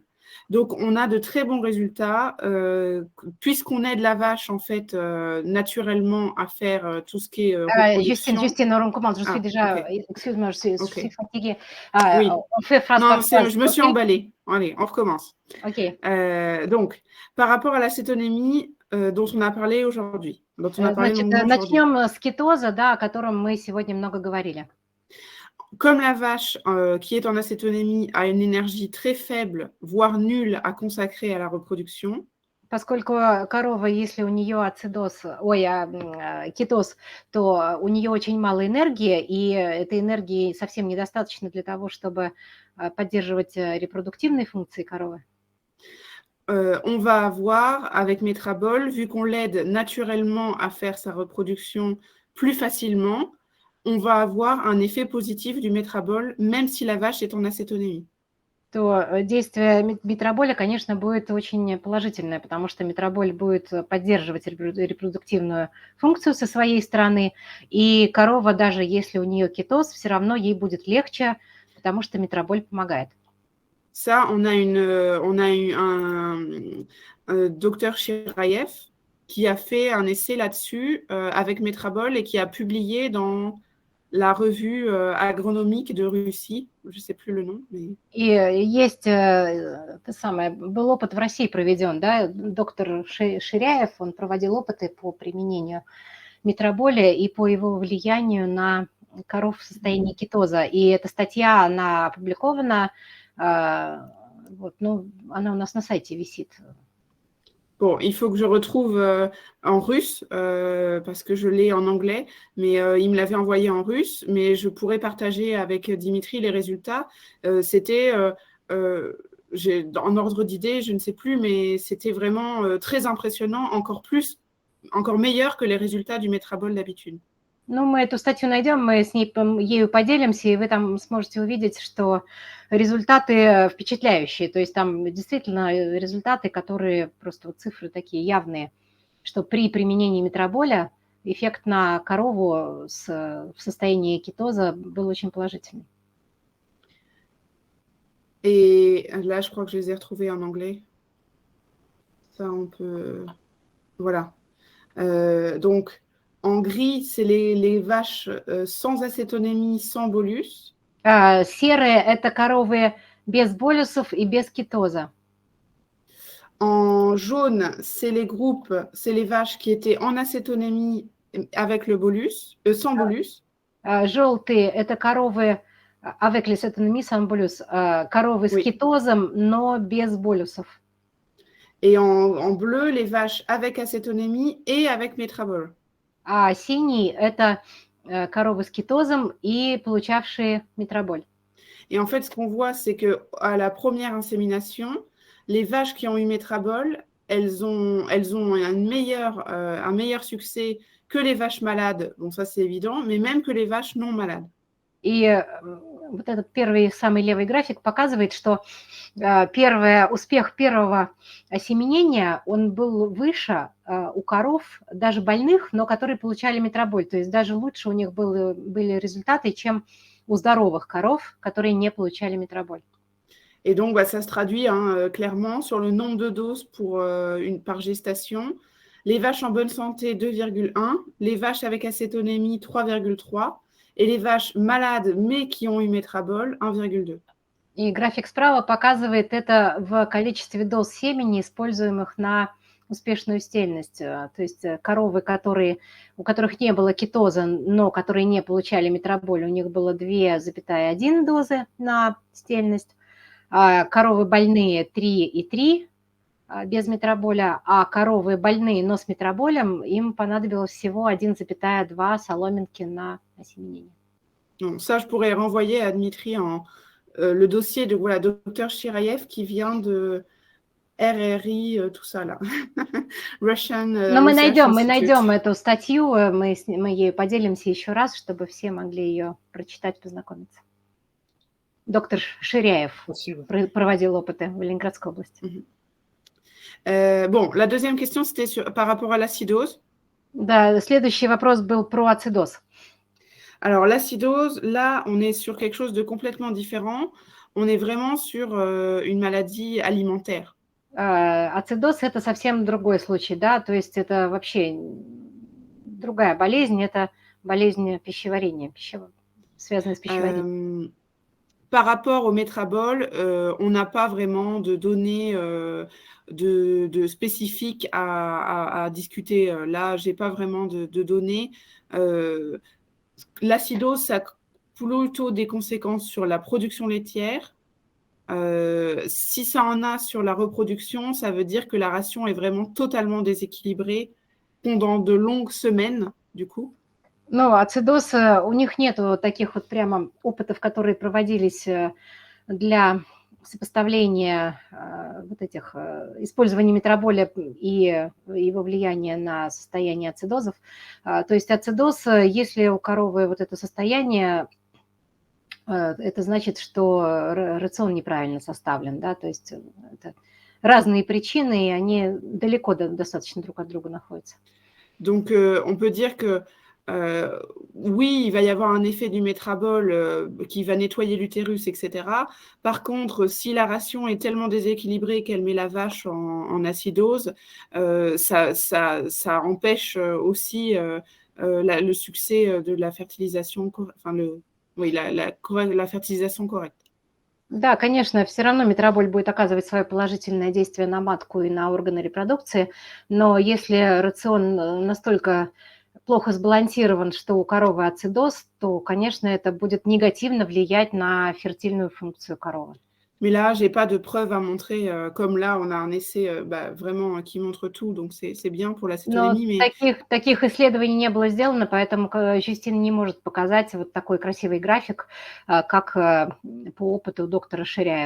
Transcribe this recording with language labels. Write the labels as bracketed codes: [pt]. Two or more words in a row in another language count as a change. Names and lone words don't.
[fr] Donc, on a de très bons résultats, puisqu'on aide la vache, en fait, naturellement à faire tout ce qui est reproduction. Justine, on commence. Je suis déjà... ok. Excuse-moi, je suis fatiguée. Oui. On fait phrase Non, par phrase. je me suis emballée. Allez, on recommence. Ok. Donc, par rapport à l'acétonémie dont on a parlé aujourd'hui, [ru] Значит, начнем с кетоза, да, о котором мы сегодня много говорили. [fr] Comme la vache qui est en acétonémie a une énergie très faible, voire nulle à consacrer à la reproduction, [ru] Поскольку корова, если у нее кетоз, то у нее очень мало энергии, и этой энергии совсем недостаточно для того, чтобы поддерживать репродуктивные функции коровы. [fr] On va avoir avec Métrabol, vu qu'on l'aide naturellement à faire sa reproduction plus facilement, on va avoir un effet positif du Métrabol, même si la vache est en acétonémie. [ru] То действие метроболя, конечно, будет очень положительное, потому что метроболь будет поддерживать репродуктивную функцию со своей стороны, и корова, даже если у нее кетоз, все равно ей будет легче, потому что метроболь помогает. [fr] Ça, on a eu un docteur Chirayev qui a fait un essai là-dessus avec Métrabol et qui a publié dans la revue agronomique de Russie, je ne sais plus le nom. Mais... [ru] И есть, был опыт в России проведен, да, доктор Ширяев, он проводил опыты по применению метроболя и по его влиянию на коров в состоянии кетоза. И эта статья, она опубликована, она у нас на сайте висит. [fr] Bon, il faut que je retrouve en russe, parce que je l'ai en anglais, mais il me l'avait envoyé en russe, mais je pourrais partager avec Dimitri les résultats. C'était, en ordre d'idée, je ne sais plus, mais c'était vraiment très impressionnant, encore meilleur que les résultats du Métrabol d'habitude. [ru] Ну, мы эту статью найдем, мы с ею поделимся, и вы там сможете увидеть, что результаты впечатляющие. То есть там действительно результаты, которые просто цифры такие явные, что при применении метроболя эффект на корову в состоянии кетоза был очень положительный. [fr] Et là, je crois que je les ai retrouvés en anglais. Ça, on peut... Voilà. Donc... En gris, c'est les vaches sans acétonémie, sans bolus. [ru] Серые – это коровы без болюсов и без кетоза. [fr] En jaune, c'est les vaches qui étaient en acétonémie avec le bolus, sans bolus. [ru] Желтые – это коровы [fr] avec l'acétonémie sans bolus, [ru] коровы с кетозом, но без болюсов. [fr] Et en bleu, les vaches avec acétonémie et avec métrabol. [ru] А синий – это коровы с кетозом и получавшие метроболь. [fr] Et en fait, ce qu'on voit, c'est qu'à la première insémination, les vaches qui ont eu métrabol, elles ont un meilleur succès que les vaches malades. Bon, ça, c'est évident, mais même que les vaches non malades. [ru] И вот этот первый, самый левый график показывает, что успех первого осеменения, он был выше у коров, даже больных, но которые получали метроболь. То есть даже лучше у них были результаты, чем у здоровых коров, которые не получали метроболь. [fr] Et donc, ça se traduit clairement sur le nombre de doses par gestation. Les vaches en bonne santé, 2,1. Les vaches avec acétonémie, 3,3. Et les vaches malades, mais qui ont eu métrabol, 1,2. [ru] И график справа показывает это в количестве доз семени, используемых на успешную стельность. То есть коровы, у которых не было кетоза, но которые не получали метроболь, у них было 2,1 дозы на стельность. А коровы больные 3,3 без метроболя, а коровы больные, но с метроболем, им понадобилось всего 1,2 соломинки на осеменение. [fr] Donc, ça, je pourrais renvoyer à Dmitri le dossier de voilà, Dr Shirayev qui vient de RRI, tout ça là. Russian [ru] Но мы Research Institute. найдем эту статью, мы ею поделимся еще раз, чтобы все могли ее прочитать, познакомиться. Доктор Ширяев Спасибо. проводил опыты в Ленинградской области. [fr] Bon, la deuxième question, c'était par rapport à l'acidose. [ru] Да, следующий вопрос был про ацидоз. [fr] Alors, l'acidose, là, on est sur quelque chose de complètement différent. On est vraiment sur une maladie alimentaire. [ru] Ацидоз – это совсем другой случай, да, то есть это вообще другая болезнь, это болезнь пищеварения, связанная с пищеварением. [fr] Par rapport au métrabol, on n'a pas vraiment de données de spécifiques à discuter. Là, je n'ai pas vraiment de données. L'acidose, ça a plutôt des conséquences sur la production laitière. Si ça en a sur la reproduction, ça veut dire que la ration est vraiment totalement déséquilibrée pendant de longues semaines, du coup. [ru] Ну, ацидоз, у них нету таких вот прямо опытов, которые проводились для сопоставления вот этих использования метроболя и его влияния на состояние ацидозов. То есть ацидоз, если у коровы вот это состояние, это значит, что рацион неправильно составлен, да, то есть это разные причины, и они далеко достаточно друг от друга находятся. [fr] Donc, on peut dire que oui, il va y avoir un effet du métrabol qui va nettoyer l'utérus, etc. Par contre, si la ration est tellement déséquilibrée qu'elle met la vache en acidose, ça empêche aussi le succès de la fertilisation, enfin la fertilisation correcte. [ru] Да, конечно, все равно метроболь будет оказывать свое положительное действие на матку и на органы репродукции, но если рацион настолько плохо сбалансирован, что у коровы ацидоз, то, конечно, это будет негативно влиять на фертильную функцию коровы. [fr] Mais là, je n'ai pas de preuves à montrer, comme là, on a un essai vraiment qui montre tout, donc c'est bien pour la cétonémie. [ru] Но таких исследований не было сделано, поэтому Юстина не может показать вот такой красивый график, как по опыту доктора Ширяева.